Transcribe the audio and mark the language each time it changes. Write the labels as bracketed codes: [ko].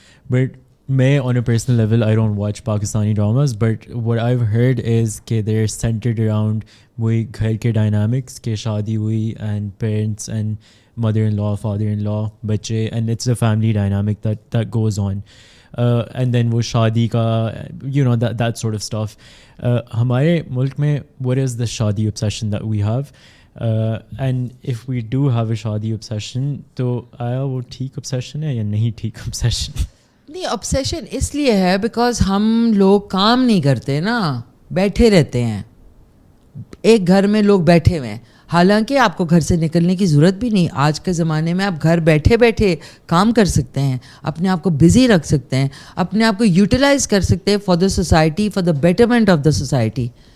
[en] but میں on a personal level I don't watch Pakistani dramas, but what I heard is کہ they are centered around [ur] وہی گھر کے [en] Dynamics کہ شادی ہوئی and parents and mother in law, father in law, بچے, and it's a family dynamic that goes on. And then [ur] وہ شادی کا [en] You know that sort of stuff. [ur] ہمارے ملک میں [en] what is the shaadi obsession that we have, and if we do have a shaadi obsession [ur] تو آیا وہ ٹھیک [en] obsession [ur] ہے یا نہیں ٹھیک [en] obsession؟ [ur] نہیں, obsession اس لیے ہے بیکاز ہم لوگ کام نہیں کرتے نا, بیٹھے رہتے ہیں. ایک گھر میں لوگ بیٹھے ہوئے ہیں, حالانکہ آپ کو گھر سے نکلنے کی ضرورت بھی نہیں. آج کے زمانے میں آپ گھر بیٹھے بیٹھے کام کر سکتے ہیں, اپنے آپ کو بزی رکھ سکتے ہیں, اپنے آپ کو یوٹیلائز کر سکتے ہیں [en] For the society, for the betterment of the society.